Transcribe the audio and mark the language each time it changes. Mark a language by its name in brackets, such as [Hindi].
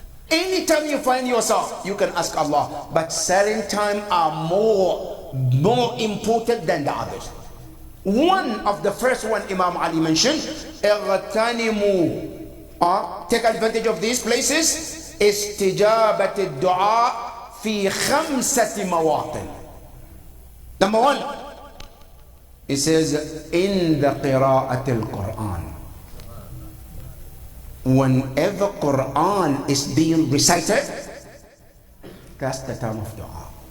[English] Anytime you find yourself, you can ask Allah. But certain times are more important than the others. One of the first one Imam Ali mentioned, [Arabic] اغتنموا [English] take advantage of these places. [Arabic] استجابة الدعاء في 5 مواطن. [English] Number 1, it says in the [Arabic] قراءة القرآن. [English] Whenever Quran is being recited, that's the time of dua.